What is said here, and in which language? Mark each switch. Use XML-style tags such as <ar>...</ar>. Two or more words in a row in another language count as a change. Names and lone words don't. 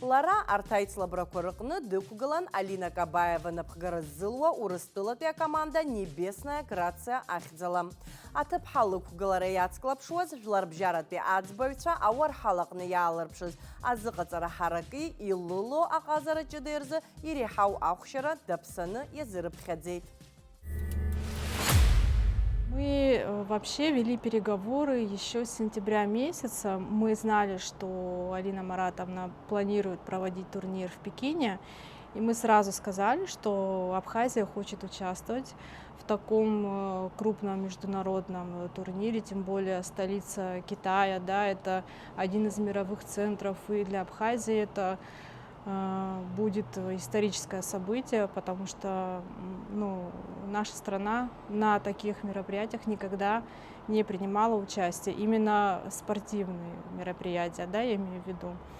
<ab>Лара артайцлабрақәа рыҟны дықәгылан Алина Кабаева напхгара ззылуа Урыстәылатәи команда Небесная Грация ахьӡала. Аҭыԥҳа лықәгылара иацклаԥшуаз жәларбжьаратәи аӡбаҩцәа ауарҳалаҟны иаалырԥшыз азыҟаҵара ҳараки илыло аҟазара ҷыда рзы иреиҳау ахәшьара даԥсаны иазырыԥхьаӡеит.</ab> <ru>Мы вообще вели переговоры еще с сентября месяца. Мы знали, что Алина Маратовна планирует проводить турнир в Пекине. И мы сразу сказали, что Абхазия хочет участвовать в таком крупном международном турнире, тем более столица Китая, да, это один из мировых центров, и для Абхазии это будет историческое событие, потому что наша страна на таких мероприятиях никогда не принимала участие, именно спортивные мероприятия, да, я имею в виду.</ru>